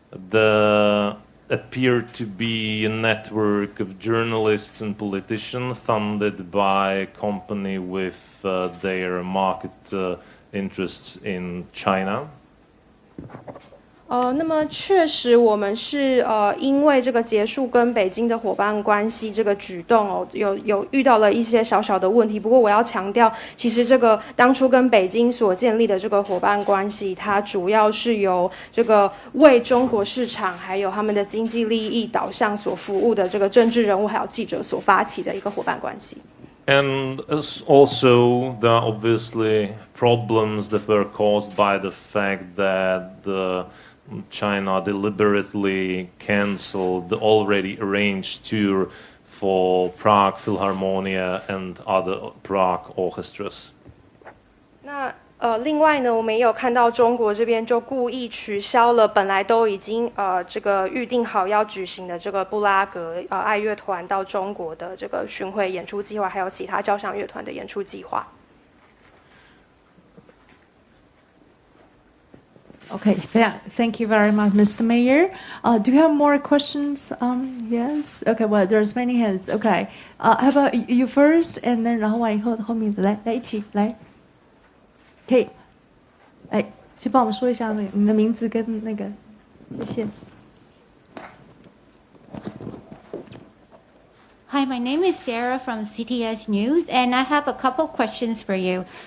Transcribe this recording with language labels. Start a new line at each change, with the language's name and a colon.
English: There appeared to be a network of journalists and politicians funded by a company with their market interests in China.
Chinese: 那么确实，我们是因为这个结束跟北京的伙伴关系这个举动有遇到了一些小小的问题。不过我要强调，其实这个当初跟北京所建立的这个伙伴关系，它主要是由这个为中国市场还有他们的经济利益导向所服务的这个政治人物还有记者所发起的一个伙伴关系。
English: And also, there are obviously problems that were caused by the fact that China deliberately canceled the already arranged tour for Prague Philharmonia and other Prague orchestras.
Chinese: 那另外呢，我们也有看到中国这边就故意取消了本来都已经这个预定好要举行的这个布拉格爱乐团到中国的这个巡回演出计划，还有其他交响乐团的演出计划。
English: Okay, thank you very much, Mr. Mayor. Do you have more questions? Yes. Okay. Well, there's many hands. Okay. How about you first, and then
Chinese: 然后完以后后面来一起来。可以，去帮我们说一下你的名字跟那个，谢谢。
English: Hi, my name is Sarah from CTS News, and I have a couple questions for you.